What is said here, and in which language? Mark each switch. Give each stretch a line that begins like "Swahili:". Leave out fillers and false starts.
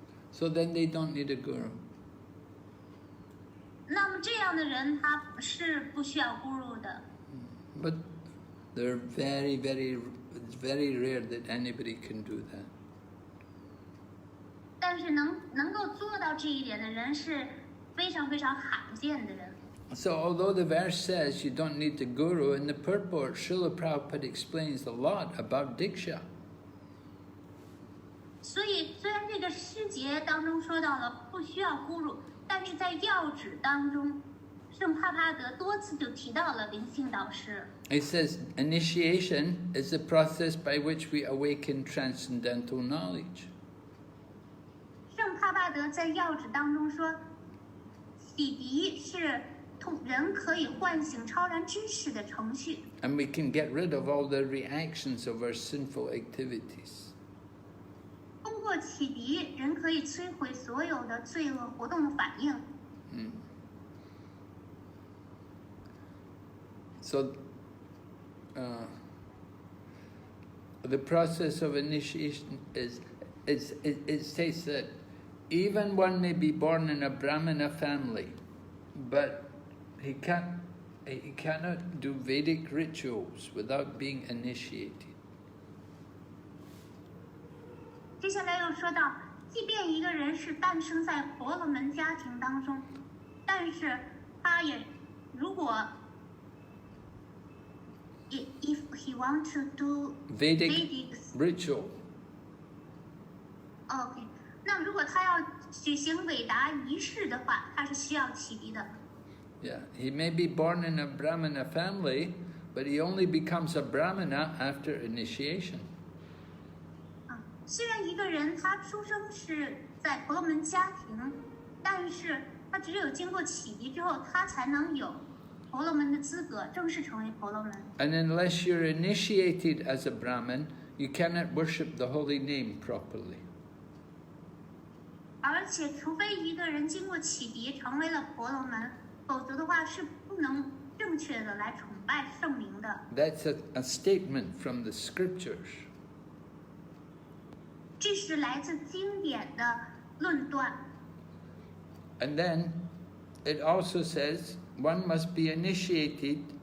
English: So then they don't need a guru.
Chinese: 那么这样的人他是不需要 guru 的。
English: But they're very, very, it's very rare that anybody can do that.
Chinese: 但是能够做到这一点的人是非常非常罕见的人。
English: So although the verse says you don't need the guru, in the purport, Srila Prabhupada explains a lot about Diksha.
Chinese: 所以虽然这个诗节当中说到了不需要 guru， 但是在要旨当中，圣帕帕德多次就提到了灵性导师。
English: It says initiation is the process by which we awaken transcendental knowledge.
Chinese: 圣帕帕德在要旨当中说，启迪是人可以唤醒超然知识的程序。
English: And we can get rid of all the reactions of our sinful activities.
Chinese: 通过启迪，人可以摧毁所有的罪恶活动的反应。
English: So, the process of initiation is, it says that even one may be born in a Brahmana family, but he cannot do Vedic rituals without being initiated.
Chinese: 接下来又说到，即便一个人是诞生在婆罗门家庭当中，但是他也如果
English: if he want to do Vedic ritual.
Chinese: OK， 那如果他要举行伟达仪式的话，他是需要启迪的。
English: Yeah, he may be born in a Brahmana family, but he only becomes a Brahmana after initiation.
Chinese: 虽然一个人他出生是在婆罗门家庭，但是他只有经过启迪之后，他才能有婆罗门的资格，正式成为婆罗门。
English: And unless you're initiated as a Brahmin, you cannot worship the holy name properly.
Chinese: 而且，除非一个人经过启迪成为了婆罗门，否则的话是不能正确的来崇拜圣名的。
English: That's a statement from the scriptures.
Chinese: 这是来自经典的论断。
English: And then it also says one must be initiated.